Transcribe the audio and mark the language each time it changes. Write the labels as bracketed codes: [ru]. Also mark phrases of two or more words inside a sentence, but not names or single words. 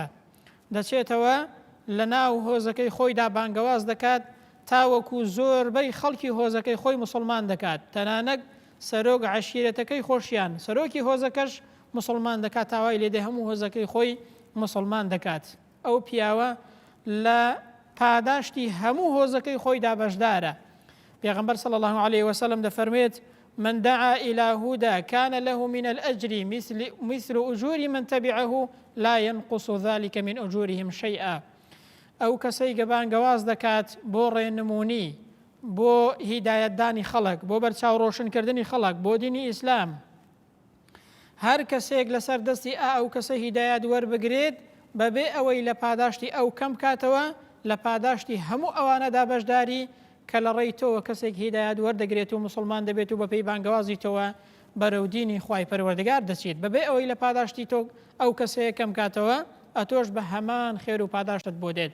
[ckb] دەچێتەوە لە ناو هۆزەکەی خۆیدا بانگەواز دەکات، تاوەکو زۆربەی خەڵکی هۆزەکەی خۆی موسڵمان دەکات، تەنانەت سەرۆک عەشیرەتەکەی خۆشیان، سەرۆکی هۆزەکەش موسڵمان دەکات، تاوای لێدەی هەموو هۆزەکەی خۆی موسڵمان دەکات. ئەو پیاوە لە پاداشتی هەموو هۆزەکەی خۆیدا بەشدارە. [ar] پێغەمبەر صلی الله علیه وسلم دەفەرمێت من دعا إلى هدى كان له من الأجر مثل أجور من تبعه لا ينقص ذلك من أجورهم شيئا. [ckb] ئەو کەسەی کە بانگەواز دەکات بۆ ڕێنمونی، بۆ هیدایەتدانی خەڵک، بۆ بەرچاو ڕۆشنکردنی خەڵک بۆ دینی ئیسلام، هەر کەسێک لەسەر دەستی ئەو کەسە هیدایەت وەربگرێت بەبێ ئەوەی لە پاداشتی ئەو کەم کاتەوە، لە پاداشتی هەموو ئەوانەدا بەشداری کە لە ڕێیتەوە کەسێک هیدایەت وەردەگرێت و موسڵمان دەبێت و بە پێی بانگەوازیتەوە بەرەو دینی خوای پەروەردگار دەچێت، بەبێ ئەوەی لە پاداشتی تۆ ئەو کەسەیە کەم کاتەوە، ئەتۆش بە هەمان خێر و پاداشتت بۆ دێت.